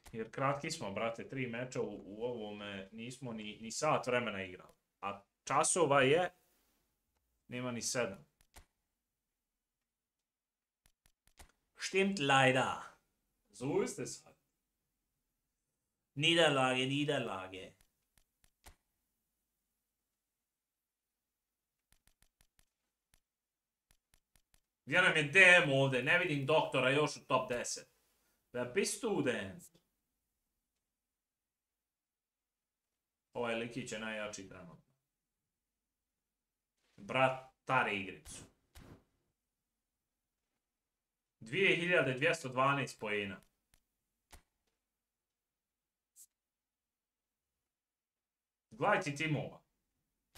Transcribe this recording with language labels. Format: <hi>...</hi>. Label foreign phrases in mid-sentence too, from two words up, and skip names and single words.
<bs>Jer kratki smo, brate, 3 meča u ovome nismo ni sat vremena igrali. A časova je, nema ni 7.</bs> <de>Stimmt leider. So ist es halt. Niederlage, Niederlage.</de> <bs>Gdje nam je DM ovdje? Ne vidim doktora još u top 10.</bs> <de>Wer bist du denn?</de> <bs>Ovaj likić je najjači trenutno. Brat, tari igricu. 2212 poena. Gledaj ti timova.</bs>